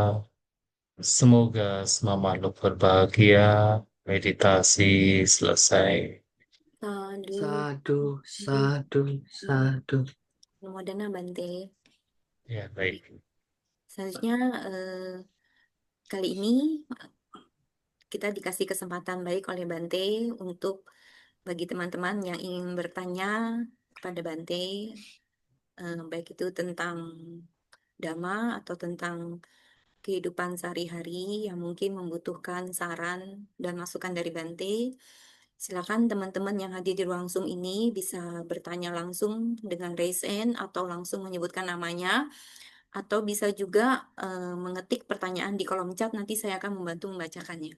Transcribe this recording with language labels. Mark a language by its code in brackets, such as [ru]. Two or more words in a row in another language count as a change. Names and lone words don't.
[id] Semoga semua makhluk berbahagia. Meditasi selesai. Aduh, [pi] Sadu, sadu, sadu. Modena Bante. [id] Ya, baik. Selanjutnya kali ini kita dikasih kesempatan baik oleh Bante untuk bagi teman-teman yang ingin bertanya kepada Bante, baik itu tentang Dhamma atau tentang kehidupan sehari-hari yang mungkin membutuhkan saran dan masukan dari Bante, silakan teman-teman yang hadir di ruang Zoom ini bisa bertanya langsung dengan [en] raise hand [id] atau langsung menyebutkan namanya, atau bisa juga mengetik pertanyaan di kolom chat, nanti saya akan membantu membacakannya.